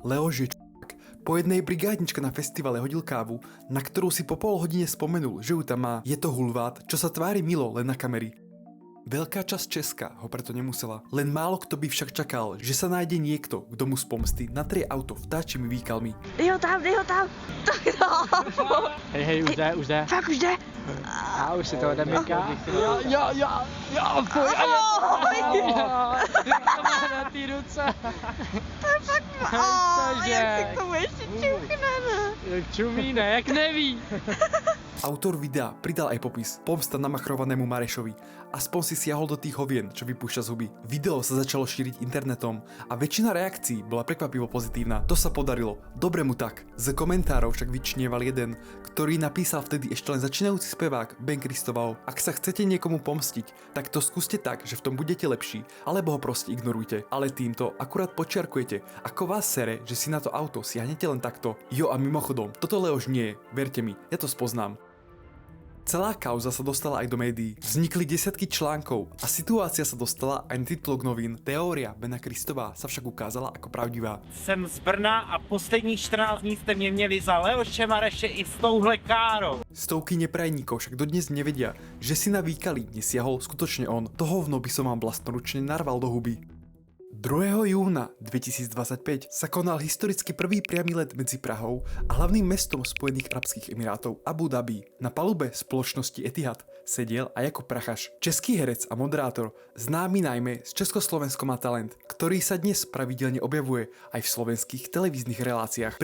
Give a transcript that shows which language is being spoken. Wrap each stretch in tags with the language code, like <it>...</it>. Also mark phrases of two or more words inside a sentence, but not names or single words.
<sk>Leoš je po jednej brigádničke na festivale hodil kávu, na ktorú si po pol hodine spomenul, že ju tam má. Je to hulvát, čo sa tvári milo len na kamery. Veľká časť Česka ho preto nemusela. Len málo kto by však čakal, že sa nájde niekto, kto mu z pomsty natrie auto vtáčimi výkalmi.</sk> <cs>Dej ho tam! Tak no! Hej, už jde. Fakt už jde? A už si to odemyká. Jo, fuj, na té ruce. To je fakt... jak si k tomu ještě čuchne, ne? Čumí, ne, jak neví.</cs> <sk>Autor videa pridal aj popis pomsta namachrovanému Marešovi. Aspoň si siahol do tých hovien, čo vypúšťa z huby. Video sa začalo šíriť internetom a väčšina reakcií bola prekvapivo pozitívna. To sa podarilo. Dobre mu tak. Z komentárov však vyčnieval jeden, ktorý napísal vtedy ešte len začínajúci spevák Ben Kristoval. Ak sa chcete niekomu pomstiť, tak to skúste tak, že v tom budete lepší, alebo ho proste ignorujte. Ale týmto akurát počiarkujete, ako vás sere, že si na to auto siahnete len takto. Jo, a mimochodom, toto Leoš nie je, verte mi, ja to spoznám. Celá kauza sa dostala aj do médií. Vznikli desiatky článkov a situácia sa dostala aj na titulok novín. Teória Bena Kristová sa však ukázala ako pravdivá.</sk> <cs>Jsem z Brna a posledních 14 dní jste mě měli za Leoše Mareše i s touhle károu.</cs> <sk>Stovky neprajníkov však dodnes nevedia, že si na výkali nesiahol skutočne on. To hovno by som vám vlastnoručne narval do huby. 2. júna 2025 sa konal historicky prvý priamy let medzi Prahou a hlavným mestom Spojených arabských emirátov Abu Dhabi. Na palube spoločnosti Etihad sedel aj ako prachaš český herec a moderátor, známy najmä z Československo má talent, ktorý sa dnes pravidelne objavuje aj v slovenských televíznych reláciách.</sk>